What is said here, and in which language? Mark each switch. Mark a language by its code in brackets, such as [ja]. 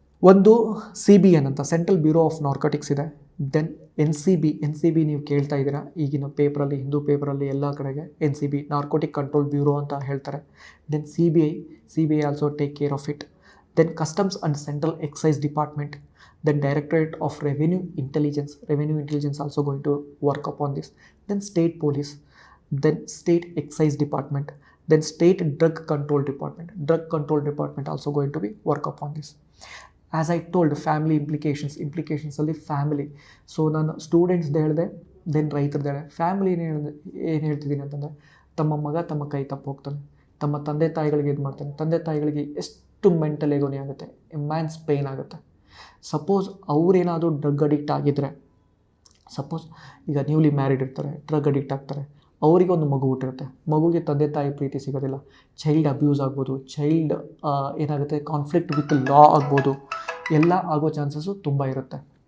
[kn] ಒಂದು CBN ಅಂತ, central bureau of narcotics ಇದೆ. ದೆನ್ NCB ನೀವು ಕೇಳ್ತಾ ಇದ್ದೀರಾ ಈಗಿನ ಪೇಪರಲ್ಲಿ, ಹಿಂದೂ ಪೇಪರಲ್ಲಿ ಎಲ್ಲ ಕಡೆಗೆ NCB ನಾರ್ಕೋಟಿಕ್ ಕಂಟ್ರೋಲ್ ಬ್ಯೂರೋ ಅಂತ ಹೇಳ್ತಾರೆ. [en] Then CBI also take care of it. Then customs and central excise department. Then Directorate of Revenue Intelligence also going to work upon this. Then State Police, then State Excise Department, then State Drug Control Department also going to be work upon this. As I told, family implications ಅಲ್ಲಿ family. [kn] So ನಾನು ಸ್ಟೂಡೆಂಟ್ಸ್ದು ಹೇಳಿದೆ, then ರೈತರದ್ದು ಹೇಳಿದೆ. Family ಏನು ಹೇಳ್ತಿದ್ದೀನಿ ಅಂತಂದರೆ, ತಮ್ಮ ಮಗ ತಮ್ಮ ಕೈ ತಪ್ಪು ಹೋಗ್ತಾನೆ, ತಮ್ಮ ತಂದೆ ತಾಯಿಗಳಿಗೆ ಇದು ಮಾಡ್ತಾನೆ, ತಂದೆ ತಾಯಿಗಳಿಗೆ ಎಷ್ಟು ಮೆಂಟಲ್ ಎಗೋನಿ ಆಗುತ್ತೆ, ಇಮ್ಯಾನ್ಸ್ ಪೇಯ್ನ್ ಆಗುತ್ತೆ. ಸಪೋಸ್ ಅವರೇನಾದರೂ ಡ್ರಗ್ ಅಡಿಕ್ಟ್ ಆಗಿದ್ದರೆ, ಸಪೋಸ್ ಈಗ ನ್ಯೂಲಿ ಮ್ಯಾರಿಡ್ ಇರ್ತಾರೆ, ಡ್ರಗ್ ಅಡಿಕ್ಟ್ ಆಗ್ತಾರೆ, ಅವರಿಗೆ ಒಂದು ಮಗು ಹುಟ್ಟಿರುತ್ತೆ, ಮಗುಗೆ ತಂದೆ ತಾಯಿ ಪ್ರೀತಿ ಸಿಗೋದಿಲ್ಲ, ಚೈಲ್ಡ್ ಅಬ್ಯೂಸ್ ಆಗ್ಬೋದು, ಚೈಲ್ಡ್ ಏನಾಗುತ್ತೆ ಕಾನ್ಫ್ಲಿಕ್ಟ್ ವಿತ್ ಲಾ ಆಗ್ಬೋದು, ಎಲ್ಲ ಆಗೋ ಚಾನ್ಸಸ್ಸು ತುಂಬ ಇರುತ್ತೆ.